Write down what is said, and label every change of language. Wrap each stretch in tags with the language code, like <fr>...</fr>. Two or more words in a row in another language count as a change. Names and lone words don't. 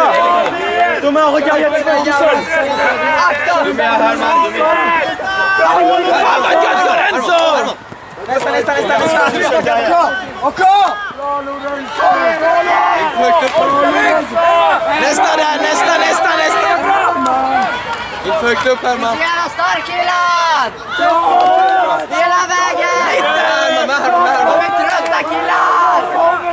<fr>Thomas, regarde, il y a tout seul! Encore!</fr> <sv>Nästa där, nästa! Inte för högt upp Herman! Jävla stark killar! Hela vägen! De är trötta killar!</sv>